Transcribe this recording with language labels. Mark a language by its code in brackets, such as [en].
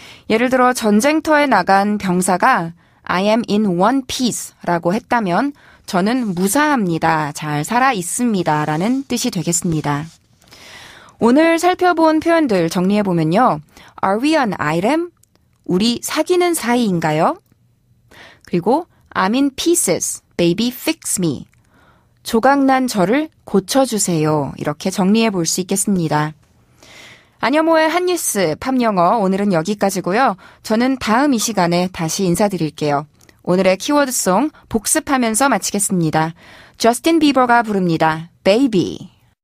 [ko] 예를 들어 전쟁터에 나간 병사가 [en] I am in one piece [ko] 라고 했다면 저는 무사합니다. 잘 살아 있습니다. 라는 뜻이 되겠습니다. 오늘 살펴본 표현들 정리해보면요. [en] Are we an item? [ko] 우리 사귀는 사이인가요? [en] 그리고 I'm in pieces, baby fix me. [ko] 조각난 저를 고쳐주세요. 이렇게 정리해 볼 수 있겠습니다. 안여모의 핫뉴스 팝영어 오늘은 여기까지고요. 저는 다음 이 시간에 다시 인사드릴게요. 오늘의 키워드송 복습하면서 마치겠습니다. 저스틴 비버가 부릅니다. Baby.